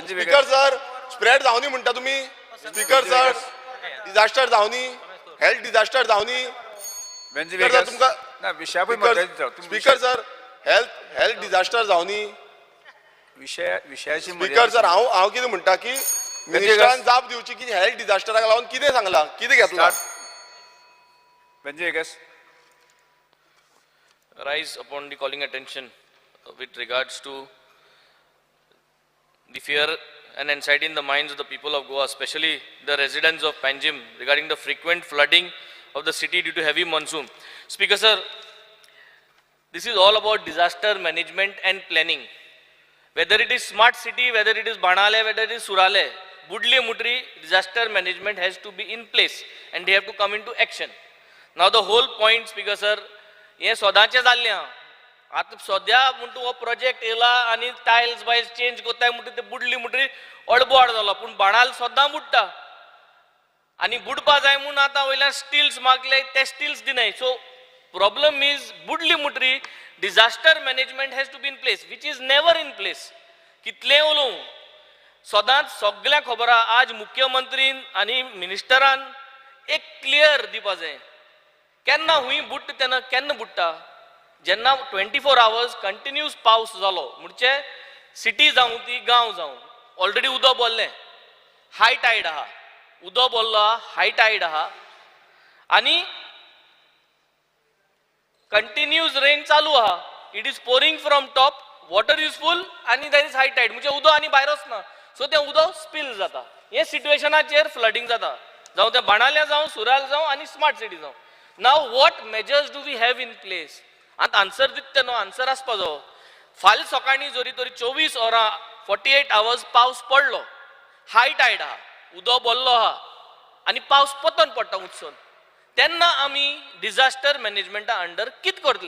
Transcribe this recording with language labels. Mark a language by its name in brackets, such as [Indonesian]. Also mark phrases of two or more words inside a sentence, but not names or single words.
[English] Speaker sir [Konkani] स्प्रेड जावनी म्हणटा तुमी? [English] Speaker sir [Konkani] डिजास्टर जावनी, [English] health disaster [Konkani] जावनी? [English] Speaker sir health disaster [Konkani] जावनी? विशयाची [English] Speaker sir [Konkani] हांव कितें म्हणटा की मिनिस्टरान जाप दिवची की हेल्थ डिजास्टराक लागून कितें सांगलां, कितें घेतलां? [English] Rise upon the calling attention with regards to the fear and anxiety in the minds of the people of Goa, especially the residents of Panjim, regarding the frequent flooding of the city due to heavy monsoon. Speaker sir, this is all about disaster management and planning. Whether it is smart city, whether it is Banale, whether it is Surale, Budli Mutri, disaster management has to be in place and they have to come into action. Now the whole point, Speaker sir, [Konkani] हे सोदांचें जाल्लें आहा. आतां सद्या म्हणटा हो प्रोजेक्ट येयला आनी टायल्स बायल्स चेंज कोत्ताय म्हणटा ते बुडली म्हणटरी अडबोड जालो. पूण बाणाल सद्दां बुडटा आनी बुडपा जाय म्हूण आतां वयल्यान स्टिल्स मागले, ते स्टिल्स दिनाय. [English] So problem is Budli Mhantari disaster management has to be in place, which is never in place, वीच इज नेवर इन प्लेस. [Konkani] कितलें उलोवं सदांच सगळ्यांक खबर आहा. आज मुख्यमंत्रीन आनी मिनिस्टरान एक क्लियर दिवपा जाय केन्ना हुंय बुडटा तेन्ना केन्ना बुडटा. जेन्ना [English] 24 hours [Konkani] कंटिन्यूस पावस जालो म्हणजे सिटी जावं ती गांव जावं, ऑलरेडी उदक बोल्लें, [English] high tide [Konkani] आहा, उदक बोल्लो आहा, [English] high tide [Konkani] आहा आनी [English] continuous rain [Konkani] चालू आहा. [English] It is pouring from top, water is full आनी there is high tide [Konkani] म्हणजे उदक आनी भायर वचना. सो तें उदक स्पील जाता. हे सिट्युएशनाचेर फ्लडिंग जाता, जावं तें बाणाल्या जावं, सुराल जावं आनी [English] smart city [Konkani] जावं. [English] Now what measures do we have in place? [Konkani] आता आन्सर दिता न्हू, आन्सर आसपा जावो. फाल्यां सकाळीं जोरी तरी [English] 24 hours 48 hours [Konkani] पावस पडलो, [English] high tide [Konkani] आहा, उदक बोल्लो आहा आनी पावस पतन पडटा उदसून, तेन्ना आमी डिजास्टर मॅनेजमेंटा अंडर कितें करतले?